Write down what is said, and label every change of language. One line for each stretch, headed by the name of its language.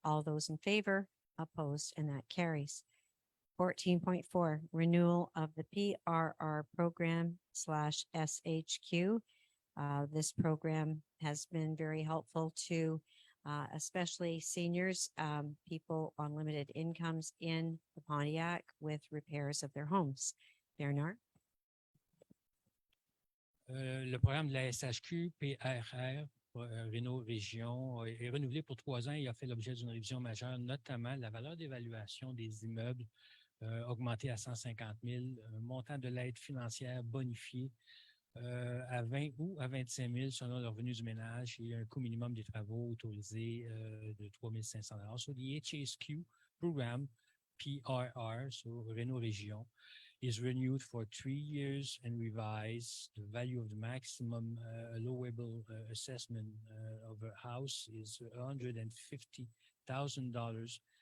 English: All those in favor, opposed, and that carries. 14.4, renewal of the PRR program /SHQ. This program has been very helpful to especially seniors, people on limited incomes in the Pontiac with repairs of their homes. Bernard?
French: Le programme de la SHQ, PRR, Réunion Région, est renouvelé pour 3 ans et a fait l'objet d'une révision majeure, notamment la valeur d'évaluation des immeubles augmentée à 150 000, un montant de l'aide financière bonifié à 20 ou à 25 000 selon le revenu du ménage, et un coût minimum des travaux autorisé de 3 500 $.
English: So the HSQ program, PRR, so Réunion Région, is renewed for 3 years and revised. The value of the maximum allowable assessment of a house is $150,000.